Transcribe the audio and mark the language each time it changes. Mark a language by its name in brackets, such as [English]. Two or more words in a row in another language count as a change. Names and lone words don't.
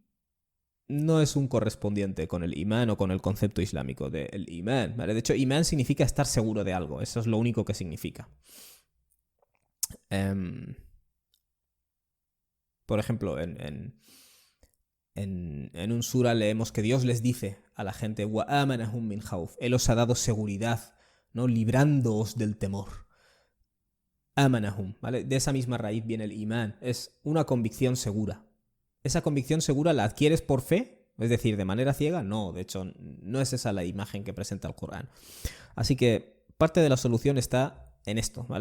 [Spanish] no es un correspondiente con el imán o con el concepto islámico del imán, ¿vale? De hecho, imán significa estar seguro de algo. Eso es lo único que significa. Por ejemplo, en un sura leemos que Dios les dice a la gente [Arabic] وآمنهم من خوف. [Spanish] Él os ha dado seguridad, ¿no? Librándoos del temor. Amanahum, ¿vale? De esa misma raíz viene el imán. Es una convicción segura. ¿Esa convicción segura la adquieres por fe? Es decir, ¿de manera ciega? No, de hecho, no es esa la imagen que presenta el Corán. Así que parte de la solución está en esto, ¿vale?